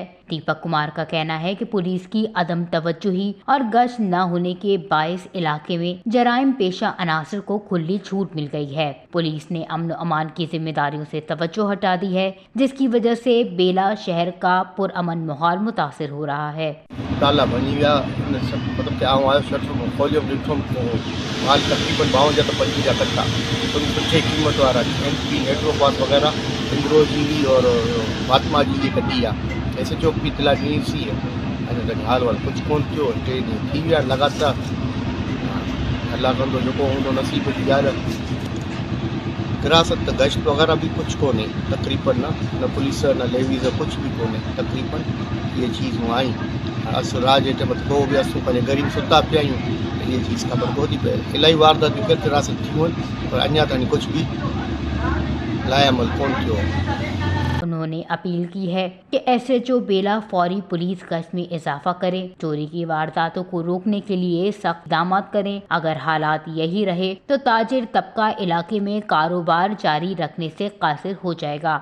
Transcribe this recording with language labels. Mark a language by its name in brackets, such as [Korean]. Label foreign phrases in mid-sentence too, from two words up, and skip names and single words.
[Urdu] دیپک کمار کا کہنا ہے کہ پولیس کی عدم توجہی اور گشت نہ ہونے کے باعث علاقے میں جرائم پیشہ عناصر کو کھلی چھوٹ مل گئی ہے۔ پولیس نے امن و امان کی ذمہ داریوں سے توجہ ہٹا دی ہے، جس کی وجہ سے بیلا شہر کا پرامن ماحول متاثر ہو رہا ہے۔ [Sindhi] تالا بنی ویا مطلب کہ آؤں شٹر کھولو ॾिठुमि माल तक़रीबन 52 या 55 कट्टा सुठे क़ीमत वारा MP हेड्रोपास वग़ैरह इंद्रोजी जी और फातिमा जी जी कढी आहे। ऐसे चौक बि इतला ॾिनी सी अञा ताईं हाल वाल कुझु कोन थियो। 3 ॾींहं थी विया लॻातार अलाह कंदो जेको हूंदो नसीब जी ॻाल्हि। हिरासत त गश्त वग़ैरह भी कुछ कोन्हे तक़रीबन, न पुलिस न लेवीज़ कुछ भी कोन्हे तक़रीबन। ये चीज़ूं आहिनि असुर राज जे टाइम को बि असूं पंहिंजे ग़रीब सुता पिया आहियूं, ये चीज़ ख़बर कोन थी पए। इलाही वारदातियूं केतिरी हिरासत थियूं आहिनि पर अञा ताईं कुछ भी लाएअमल कोन थियो। [Urdu] انہوں نے اپیل کی ہے کہ SHO بیلا فوری پولیس گشت میں اضافہ کرے، چوری کی وارداتوں کو روکنے کے لیے سخت اقدامات کریں۔ اگر حالات یہی رہے تو تاجر طبقہ علاقے میں کاروبار جاری رکھنے سے قاصر ہو جائے گا۔